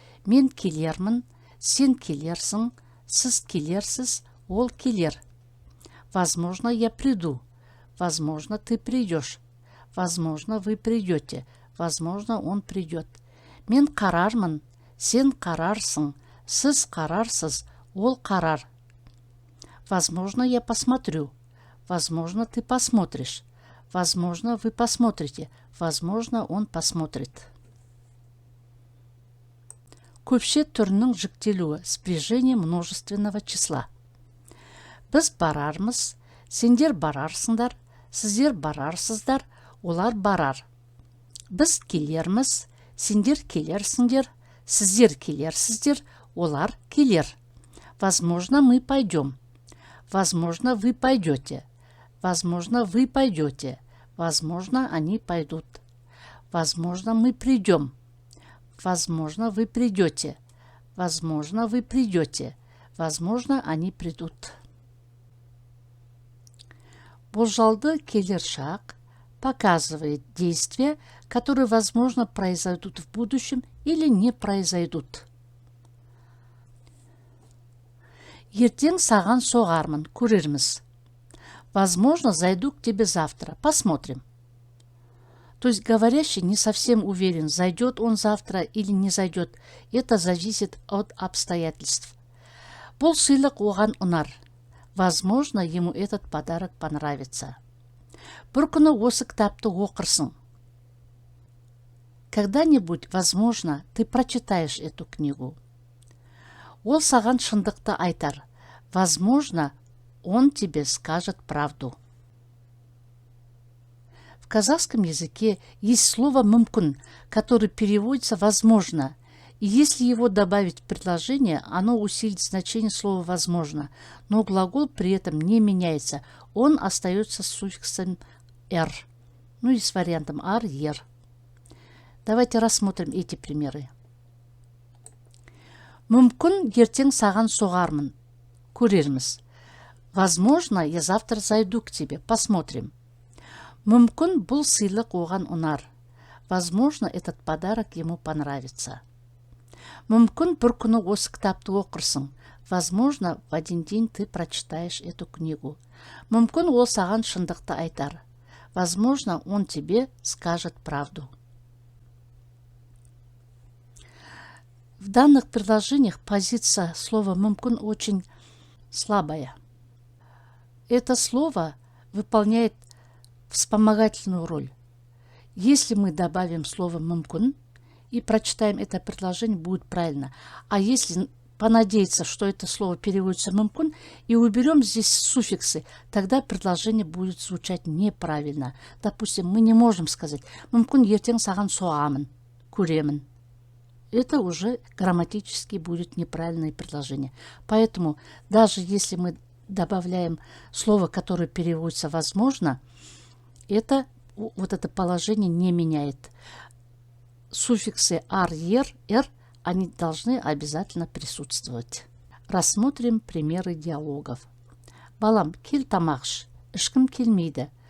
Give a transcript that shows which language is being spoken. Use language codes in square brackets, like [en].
[kk] Мен келермін, сен келерсің, сіз келерсіз, ол келер. [ru] Возможно, я приду. Возможно, ты придешь. Возможно, вы придете. Возможно, он придет. [kk] Мен қарармын, сен қарарсың, сіз қарарсыз, ол қарар. [ru] Возможно, я посмотрю. Возможно, ты посмотришь. Возможно, вы посмотрите. Возможно, он посмотрит. [kk] Көпше түрінің жіктелуі, [ru] спряжение множественного числа. [kk] Біз барармыз, сендер барарсыңдар, сіздер барарсыздар, олар барар. Біз келерміз, сендер келерсіңдер, сіздер келерсіздер, олар келер. [ru] Возможно, мы пойдем. Возможно, вы пойдете. Возможно, вы пойдете. Возможно, они пойдут. Возможно, мы придем. Возможно, вы придете. Возможно, вы придете. Возможно, они придут. [kk] Болжалды келер шақ [ru] показывает действия, которые, возможно, произойдут в будущем или не произойдут. [kk] Ертең саған соғармын, көрерміз. [ru] Возможно, зайду к тебе завтра. Посмотрим. То есть говорящий не совсем уверен, зайдет он завтра или не зайдет. Это зависит от обстоятельств. [kk] Бұл сыйлық оған ұнар. [ru] Возможно, ему этот подарок понравится. [kk] Бір күні осы кітапты оқырсың. [ru] Когда-нибудь, возможно, ты прочитаешь эту книгу. [kk] Ол саған шындықты айтар. [ru] Возможно, он тебе скажет правду. В казахском языке есть слово «мүмкін», которое переводится «возможно». И если его добавить в предложение, оно усилит значение слова «возможно», но глагол при этом не меняется. Он остается с суффиксом «р», ну и с вариантом «ар», «ер». Давайте рассмотрим эти примеры. [kk] Мүмкін ертең саған соғармын, көрерміз. [ru] Возможно, я завтра зайду к тебе, посмотрим. [kk] Мүмкін бұл сыйлық оған ұнар. [ru] Возможно, этот подарок ему понравится. [kk] Мүмкін бір күні осы кітапты оқырсың. [ru] Возможно, в один день ты прочитаешь эту книгу. [kk] Мүмкін ол саған шындықты айтар. [ru] Возможно, он тебе скажет правду. В данных предложениях позиция слова «мүмкін» очень слабая. Это слово выполняет вспомогательную роль. Если мы добавим слово «мүмкін» и прочитаем это предложение, будет правильно. А если понадеяться, что это слово переводится «мүмкін», и уберем здесь суффиксы, тогда предложение будет звучать неправильно. Допустим, мы не можем сказать [kk] «мүмкін ертең саған соғамын, көремін». [ru] Это уже грамматически будет неправильное предложение. Поэтому даже если мы добавляем слово, которое переводится «возможно», вот это положение не меняет. Суффиксы «ар», «ер», «р» они должны обязательно присутствовать. Рассмотрим примеры диалогов. [kk] Балам, кел тамақ іш, ішкім келмейді.